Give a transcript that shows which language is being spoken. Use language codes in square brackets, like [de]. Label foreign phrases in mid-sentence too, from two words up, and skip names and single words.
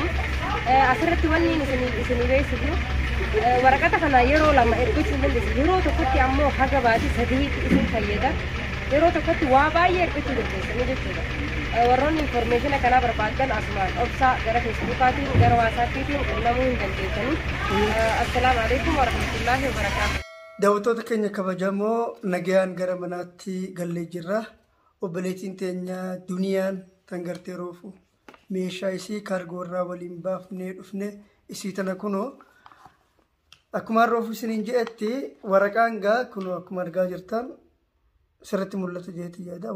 [om] Asirratti wanni isin beeksisu waraqata kana yeroo lama ergachuu dandeessan. Yeroo tokkotti ammoo haga baatii 3 isin fayyada. Yeroo tokkotti waa baay'ee ergachuu dandeessanii jechuudha. Warroonni information akkanaa barbaadan asumaan obsaa gara Facebookaatiin gara WhatsAppiitiin qunnamuu hin dandeessanii. [ar] السلام عليكم ورحمة الله وبركاته. [om] Daawwattoota keenya kabajamoo nagaan gara manaatti gallee jirra. Obboleettiin teenya duniyaan tan gartee roofu meeshaa isii kaargoo irraa waliin baafnee dhufne isii tana kunoo akkuma roofu isiniin jedhetti waraqaan gaa kunoo akkuma argaa jirtan sirriitti mul'atu jeetii yaada.